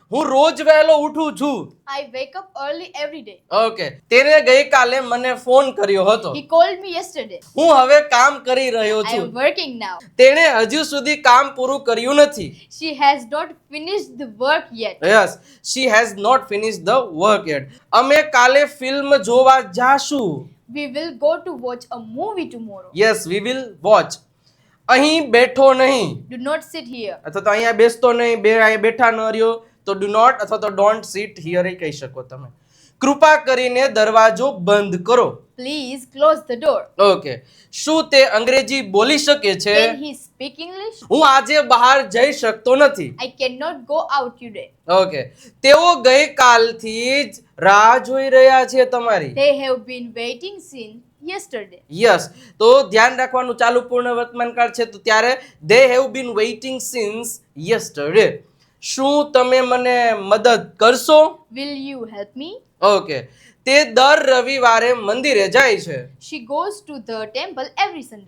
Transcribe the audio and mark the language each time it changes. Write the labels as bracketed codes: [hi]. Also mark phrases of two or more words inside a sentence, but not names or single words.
[gu] હું રોજ વહેલો ઉઠું છું. [en] I wake up early every day. [gu] ઓકે. તેને ગઈકાલે મને ફોન કર્યો હતો. [en] He called me yesterday. [gu] હું હવે કામ કરી રહ્યો [en] I [gu] છું. [en] am working now. [gu] તેણે હજુ સુધી કામ પૂરું કર્યું નથી. [en] She has not finished the work yet. Yes, she has not finished the work yet. [gu] અમે કાલે ફિલ્મ જોવા જાશું. [en] We will go to watch a movie tomorrow. Yes, we will watch. [gu] અહીં બેઠો નહીં [en] Do not sit here. [gu] અથવા તો અહીંયા બેસતો નહીં, અહીંયા બેઠા ન રહ્યો તો [en] do not [gu] અથવા તો [en] don't sit here [gu] એ કહી શકો તમે. કૃપા કરીને દરવાજો બંધ કરો. [en] Please close the door. [gu] ઓકે. શું તે અંગ્રેજી બોલી શકે છે? [en] Can he speak English? [gu] હું આજે બહાર જઈ શકતો નથી. [en] I cannot go out today. [gu] ઓકે. તેઓ ગઈકાલથી જ રાહ જોઈ રહ્યા છે તમારી. [en] They have been waiting since yesterday. [gu] યસ. તો ધ્યાન રાખવાનું ચાલુ પૂર્ણ વર્તમાનકાળ છે તો ત્યારે [en] they have been waiting since yesterday. [gu] શું તમે મને મદદ કરશો? [en] Will you help me? [gu] ઓકે. તે દર રવિવારે મંદિરે જાય છે. [en] She goes to the temple every Sunday.